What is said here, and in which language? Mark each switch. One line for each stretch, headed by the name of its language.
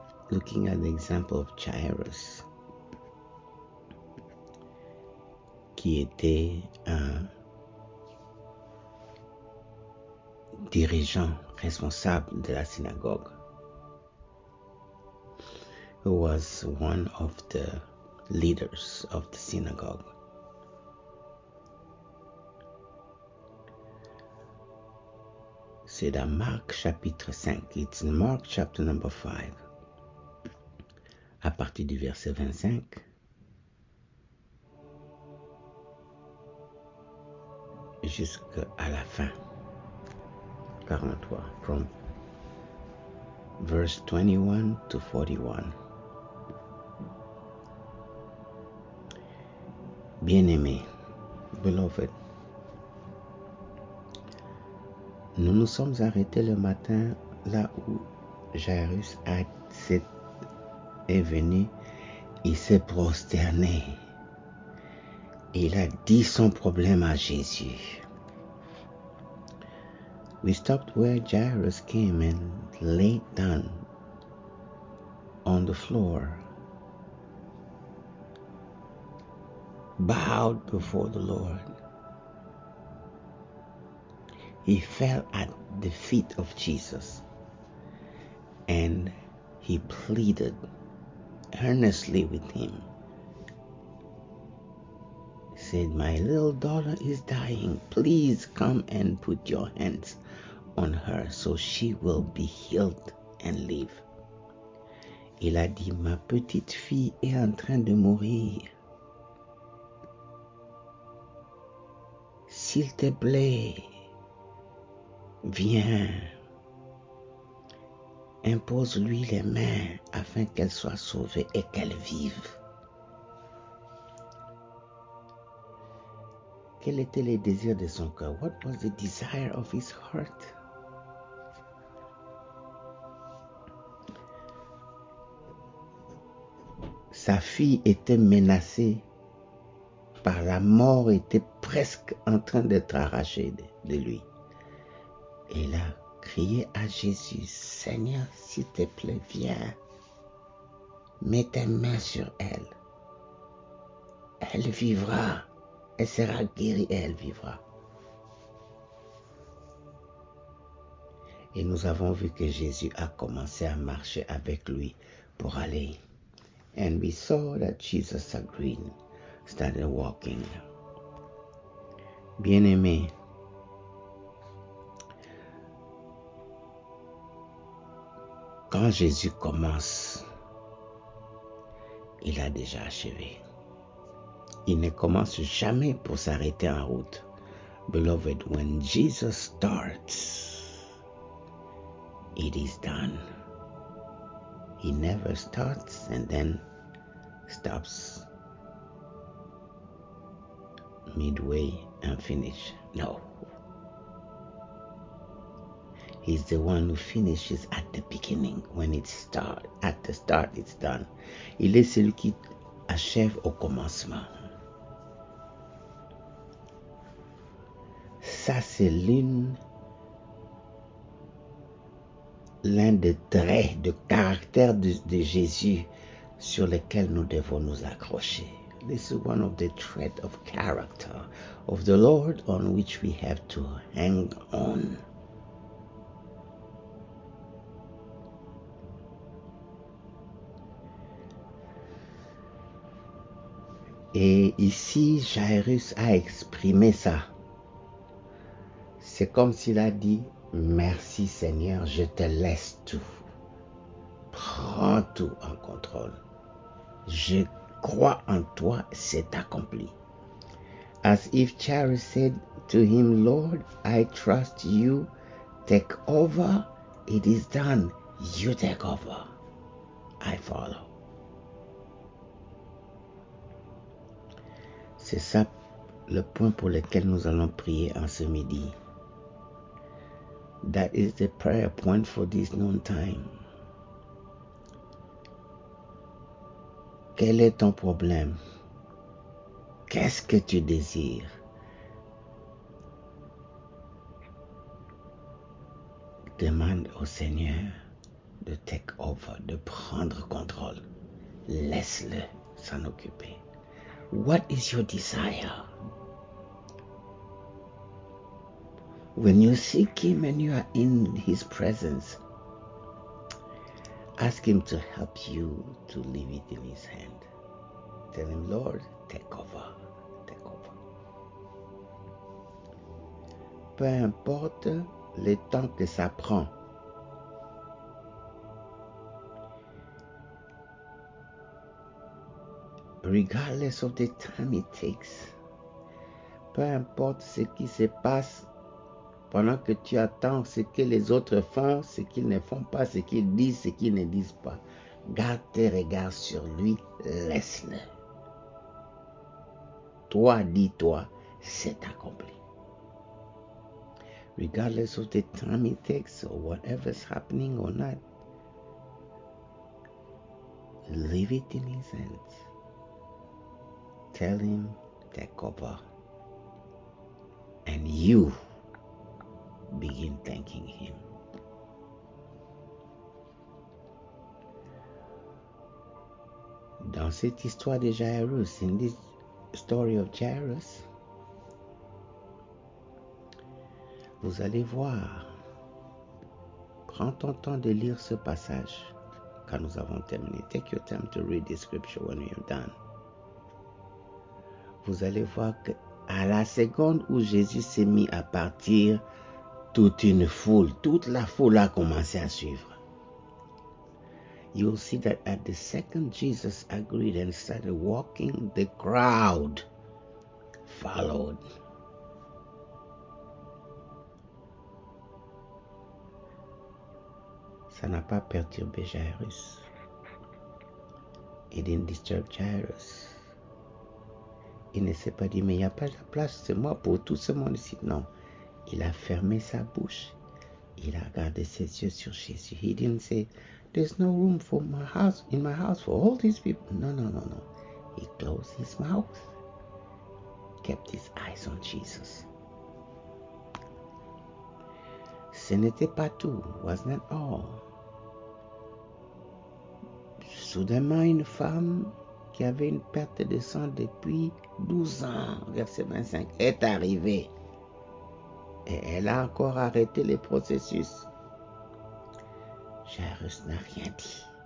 English: Looking at the example of Jairus,
French: qui était un dirigeant responsable de la synagogue,
English: who was one of the leaders of the synagogue.
French: C'est dans Marc chapitre 5.
English: It's in Mark chapter number 5.
French: À partir du verset 25. Jusqu'à la fin. 43.
English: From verse 21 to 41.
French: Bien-aimés,
English: beloved,
French: nous nous sommes arrêtés le matin là où Jairus est venu, il s'est prosterné. Il a dit son problème à Jésus.
English: We stopped where Jairus came and laid down on the floor, bowed before the Lord. He fell at the feet of Jesus and he pleaded earnestly with him. He said, "My little daughter is dying. Please come and put your hands on her so she will be healed and live."
French: Il a dit, "Ma petite fille est en train de mourir. S'il te plaît, viens, impose-lui les mains afin qu'elle soit sauvée et qu'elle vive." Quel était le désir de son cœur?
English: What was the desire of his heart?
French: Sa fille était menacée par la mort, était presque en train d'être arrachée de lui. Et il a crié à Jésus, "Seigneur, s'il te plaît, viens, mets tes mains sur elle. Elle vivra, elle sera guérie et elle vivra." Et nous avons vu que Jésus a commencé à marcher avec lui pour aller.
English: And we saw that Jesus agreed, started walking.
French: Bien-aimé, quand Jésus commence, il a déjà achevé. Il ne commence jamais pour s'arrêter en route.
English: Beloved, when Jesus starts, it is done. He never starts and then stops midway and finish. No. He's the one who finishes at the beginning. When it starts, at the start, it's done.
French: Il est celui qui achève au commencement. Ça, c'est l'un des traits de caractère de Jésus sur lesquels nous devons nous accrocher.
English: This is one of the traits of character of the Lord on which we have to hang on.
French: Et ici, Jairus a exprimé ça. C'est comme s'il a dit, "Merci Seigneur, je te laisse tout. Prends tout en contrôle. Je crois en toi, c'est accompli."
English: As if Jairus said to him, "Lord, I trust you. Take over. It is done. You take over. I follow."
French: C'est ça le point pour lequel nous allons prier en ce midi.
English: That is the prayer point for this noontime.
French: Quel est ton problème? Qu'est-ce que tu désires? Demande au Seigneur de
English: take over,
French: de prendre contrôle. Laisse-le s'en occuper.
English: What is your desire? When you seek him and you are in his presence, ask him to help you to leave it in his hand. Tell him, "Lord, take over, take over."
French: Peu importe le temps que ça prend.
English: Regardless of the time it takes.
French: Peu importe ce qui se passe pendant que tu attends, ce que les autres font, ce qu'ils ne font pas, ce qu'ils disent, ce qu'ils ne disent pas. Garde tes regards sur lui, laisse-le. Toi, dis-toi, c'est accompli.
English: Regardless of the time it takes or whatever's happening or not, leave it in his hands. Tell him, take over. And you begin thanking
French: cette histoire de Jairus,
English: in this story of Jairus,
French: vous allez voir. Prends ton temps de lire ce passage quand nous avons terminé.
English: Take your time to read the scripture when we are done.
French: Vous allez voir qu'à la seconde où Jésus s'est mis à partir, toute la foule a commencé à suivre.
English: You'll see that at the second Jesus agreed and started walking, the crowd followed.
French: Ça n'a pas perturbé Jairus.
English: It didn't disturb Jairus.
French: Il ne s'est pas dit, mais il n'y a pas de place, c'est moi pour tout ce monde ici. Non, il a fermé sa bouche. Il a gardé ses yeux sur Jésus.
English: He didn't say, there's no room for my house, in my house for all these people. No. He closed his mouth, kept his eyes on Jesus.
French: Ce n'était pas tout,
English: was not all.
French: Soudainement, une femme qui avait une perte de sang depuis 12 ans, verset 25, est arrivée. Et elle a encore arrêté le processus. Jairus n'a rien dit.